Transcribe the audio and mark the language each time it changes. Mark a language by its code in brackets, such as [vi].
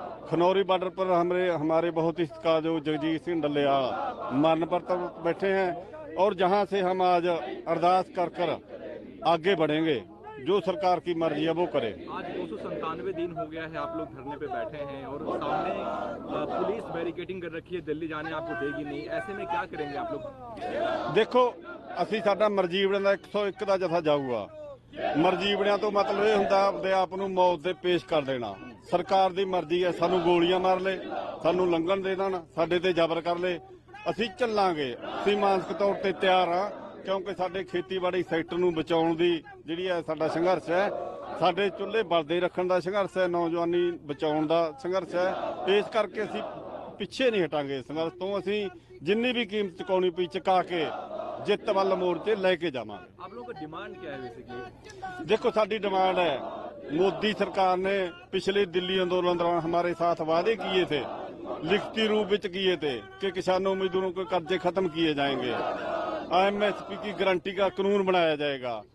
[hi] Khanauri border पर हमारे बहुत इसका जो जगजीत सिंह डल्लेया मरण पर तो बैठे हैं और जहां से हम आज अरदास कर कर आगे बढ़ेंगे। जो सरकार की मर्जी है वो करे। आज 297 दिन हो गया है, आप लोग धरने पे बैठे हैं और सामने पुलिस बैरिकेडिंग कर रखी है, दिल्ली जाने आपको देगी नहीं। ऐसे में क्या करेंगे आप लोग? [pa] देखो, ਅਸੀਂ ਸਾਡਾ ਮਰਜੀਵੜਿਆਂ ਦਾ 101 ਦਾ ਜਥਾ ਜਾਊਗਾ। ਮਰਜੀਵੜਿਆਂ ਤੋਂ ਮਤਲਬ ਇਹ ਹੁੰਦਾ ਆਪਦੇ ਆਪ ਨੂੰ ਮੌਤ ਦੇ ਪੇਸ਼ ਕਰ ਦੇਣਾ। ਸਰਕਾਰ ਦੀ ਮਰਜ਼ੀ ਹੈ, ਸਾਨੂੰ ਗੋਲੀਆਂ ਮਾਰ ਲੈ, ਸਾਨੂੰ ਲੰਘਣ ਦੇ ਦੇਣ, ਸਾਡੇ ਤੇ ਜ਼ਬਰ ਕਰ ਲੈ, ਅਸੀਂ ਚੱਲਾਂਗੇ। ਅਸੀਂ ਮਾਨਸਿਕ ਤੌਰ ਤੇ ਤਿਆਰ ਹਾਂ, ਕਿਉਂਕਿ ਸਾਡੇ ਖੇਤੀਬਾੜੀ ਸੈਕਟਰ ਨੂੰ ਬਚਾਉਣ ਦੀ ਜਿਹੜੀ ਹੈ ਸਾਡਾ ਸੰਘਰਸ਼ ਹੈ। ਸਾਡੇ ਚੁੱਲ੍ਹੇ ਬਲਦੇ ਰੱਖਣ ਦਾ ਸੰਘਰਸ਼ ਹੈ, ਨੌਜਵਾਨੀ ਬਚਾਉਣ ਦਾ ਸੰਘਰਸ਼ ਹੈ। ਇਸ ਕਰਕੇ ਅਸੀਂ ਪਿੱਛੇ ਨਹੀਂ ਹਟਾਂਗੇ। ਸੰਘਰਸ਼ ਤੋਂ ਅਸੀਂ ਜਿੰਨੀ ਵੀ ਕੀਮਤ ਚੁਕਾਉਣੀ ਪਈ ਚੁਕਾ ਕੇ ਜਿੱਤ ਵੱਲ ਮੋਰਚੇ ਲੈ ਕੇ ਜਾਵਾਂਗੇ। [hi] आप लोगों का डिमांड क्या है बेसिकली? देखो, साडी डिमांड है, मोदी सरकार ने पिछले दिल्ली आंदोलन दौरान हमारे साथ वादे किए थे, लिखती रूप में किए थे कि किसानों मजदूरों के कर्जे खत्म किए जाएंगे, एमएसपी की गारंटी का कानून बनाया जाएगा।